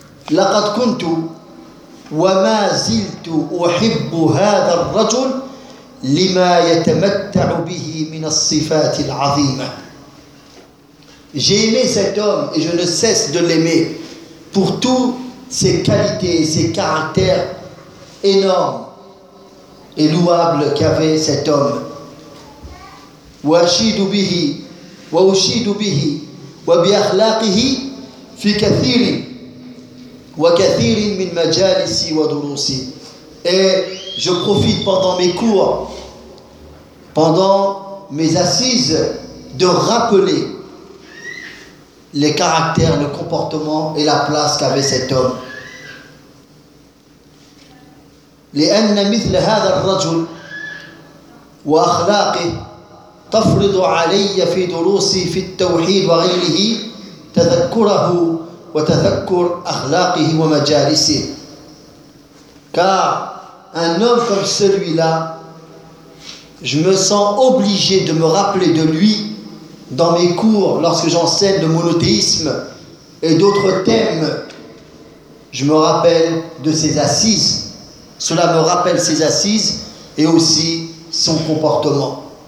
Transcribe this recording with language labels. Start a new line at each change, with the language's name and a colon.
Arabic: Laqad kuntu wa ma ziltu uhibbu hadha ar-rajul لما يتمتع به من الصفات العظيمة.
French: J'ai aimé cet homme et je ne cesse de l'aimer pour toutes ses qualités et ses caractères énormes et louables qu'avait cet homme.
Arabic: واشيد به واشيد به وبأخلاقه في كثير وكثير من مجالسي ودروسي.
French: Et je profite pendant mes cours, pendant mes assises, de rappeler les caractères, le comportement et la place qu'avait cet homme.
Arabic: لأن مثل هذا الرجل وأخلاقه تفرض علي في دروسي في التوحيد وغيره تذكره وتذكر أخلاقه ومجالسه.
French: Car un homme comme celui-là, je me sens obligé de me rappeler de lui dans mes cours lorsque j'enseigne le monothéisme et d'autres thèmes. Je me rappelle de ses assises. Cela me rappelle ses assises et aussi son comportement.